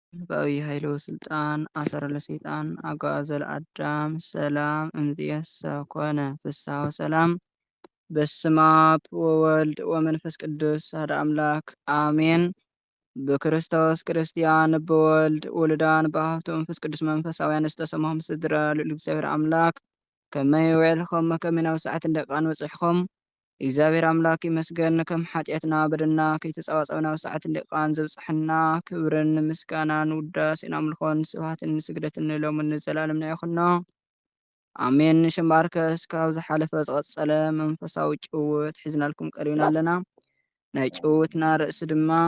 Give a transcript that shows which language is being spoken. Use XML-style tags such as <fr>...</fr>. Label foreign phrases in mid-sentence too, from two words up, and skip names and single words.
<gez>በአብይ ኃይሎ ስልጣን አሰረ ለሰይጣን አግዓዘ ለአዳም ሰላም እምይእዜሰ ኮነ ፍስሐ ወሰላም። በስመ አብ ወወልድ ወመንፈስ ቅዱስ አሐዱ አምላክ አሜን። በክርስቶስ ክርስቲያን በወልድ ውሉዳን በሀብተ መንፈስ ቅዱስ መንፈሳውያን</gez> <ti>ዝተሰማኹም ስድራ ልዑል እግዚአብሔር አምላክ ከመይ ውዕልኹም ከመይ ናብ ሰዓት እንደቃን በፂሕኹም እግዚአብሔር አምላክ ይመስገን። ከም ኃጢአትና በደልና ከይተጸዋጸብና ናብ ሰዓት እንደቃን ዘብጽሕና ክብርን ምስጋናን ውዳሴን አምልኾን ስብሐትን ስግደትን ሎምን ዘላለምና ይኹኖ አሜን። ሽምባርከስ ካብ ዝሓለፈ ዝቐጸለ መንፈሳዊ ጭውውት ሒዝናልኩም ቀሪብና ኣለና። ናይ ጭውውትና ርእሲ ድማ</ti>